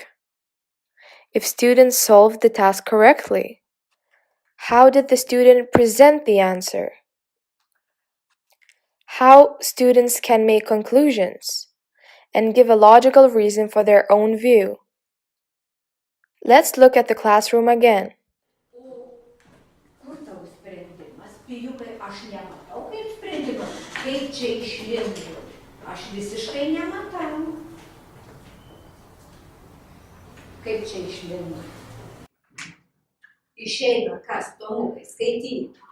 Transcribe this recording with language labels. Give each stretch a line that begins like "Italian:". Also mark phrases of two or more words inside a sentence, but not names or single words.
English: If students solved the task correctly. How did the student present the answer? How students can make conclusions and give a logical reason for their own view. Let's look at the classroom again.
Lithuanian: Kur tavo sprendimas? Pijūkai, aš nematau kaip sprendimą. Kaip čia išlindo? Aš visiškai nematau. Kaip čia išlindo? Išeina kas, Tomukai, skaityk.